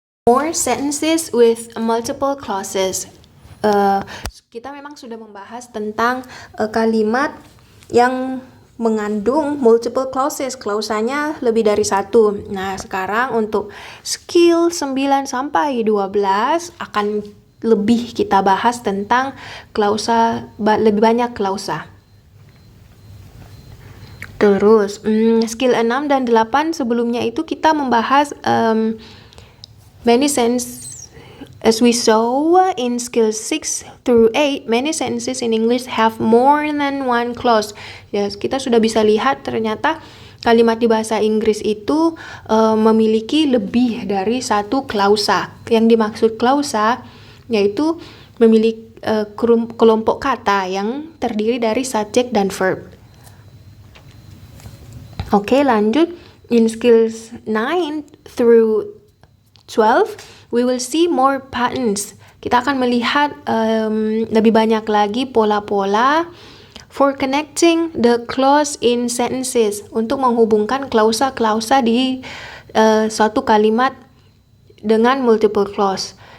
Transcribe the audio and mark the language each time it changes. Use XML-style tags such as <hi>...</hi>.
<en>More sentences with multiple clauses.</en> <id>Kita memang sudah membahas tentang kalimat yang mengandung multiple clauses, klausanya lebih dari satu. Nah, sekarang untuk skill 9 sampai 12 akan lebih kita bahas tentang klausa, lebih banyak klausa. Terus, skill 6 dan 8 sebelumnya itu kita membahas many sentences.</id> <en>As we saw in skill 6 through 8, many sentences in English have more than one clause.</en> <id>Ya, kita sudah bisa lihat ternyata kalimat di bahasa Inggris itu memiliki lebih dari satu klausa. Yang dimaksud klausa yaitu memiliki kelompok kata yang terdiri dari subjek dan verb. Oke, lanjut.</id> <en>In skills 9 through 12, we will see more patterns.</en> <id>Kita akan melihat lebih banyak lagi pola-pola</id> <en>for connecting the clause in sentences,</en> <id>untuk menghubungkan klausa-klausa di suatu kalimat dengan multiple clauses.</id>